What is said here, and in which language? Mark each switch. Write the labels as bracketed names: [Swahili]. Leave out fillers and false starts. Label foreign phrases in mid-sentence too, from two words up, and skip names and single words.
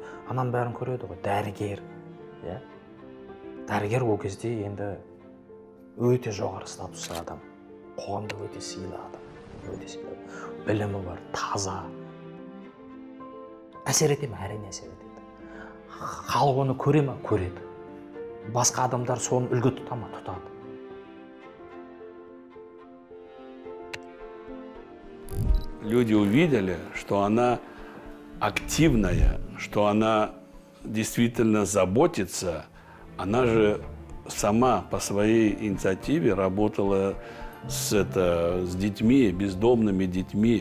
[Kazakh] Анан бәрін көреді ғой, дәрігер. Дәрігер ол кезде енді өте жоғары статусты адам. Қоғамда өте сыйлы адам. Өте сыйлы. Білімі бар, таза. Әсер ете ме? Әрине әсер етеді. Халық оны көре ме? Көреді. Басқа адамдар соны үлгі тұта ма? Тұтады. [Russian] Люди увидели, что она активная, что она действительно заботится. Она же сама по своей инициативе работала с детьми, бездомными детьми.